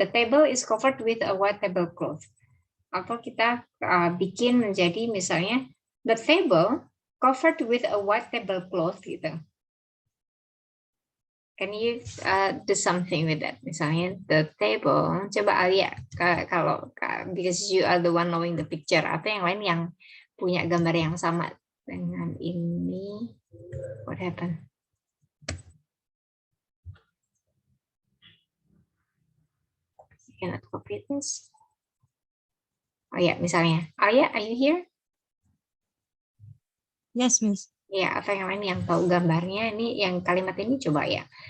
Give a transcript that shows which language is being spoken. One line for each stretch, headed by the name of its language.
English: The table is covered with a white tablecloth.
Indonesian: Atau kita bikin menjadi misalnya the
English: table covered with a white tablecloth
Indonesian: gitu.
English: Can you do something with that?
Indonesian: Misalnya
English: the table.
Indonesian: Coba Alia, kalau
English: because you are the one knowing the picture.
Indonesian: Atau yang lain yang punya gambar yang sama dengan ini.
English: What happened? Cannot copy this.
Indonesian: Oh ya, misalnya,
English: Alia, are you here? Yes, Miss.
Indonesian: Ya, atau yang lain yang tahu gambarnya, ini yang kalimat ini coba ya.